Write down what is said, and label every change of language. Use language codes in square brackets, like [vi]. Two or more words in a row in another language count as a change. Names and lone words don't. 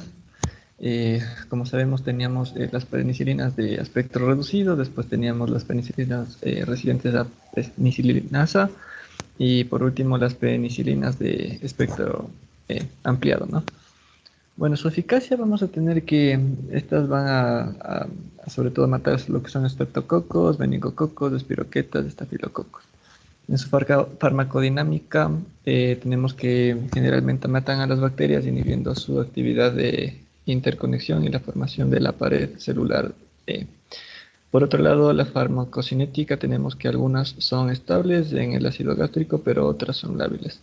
[es] Como sabemos, teníamos las penicilinas de espectro reducido, después teníamos las penicilinas resistentes a penicilinasa y por último las penicilinas de espectro ampliado, ¿no? Bueno, su eficacia vamos a tener que estas van a sobre todo matar lo que son estreptococos, meningococos, espiroquetas, estafilococos. En su farmacodinámica tenemos que generalmente matan a las bacterias inhibiendo su actividad de interconexión y la formación de la pared celular. Por otro lado, la farmacocinética tenemos que algunas son estables en el ácido gástrico, pero otras son lábiles.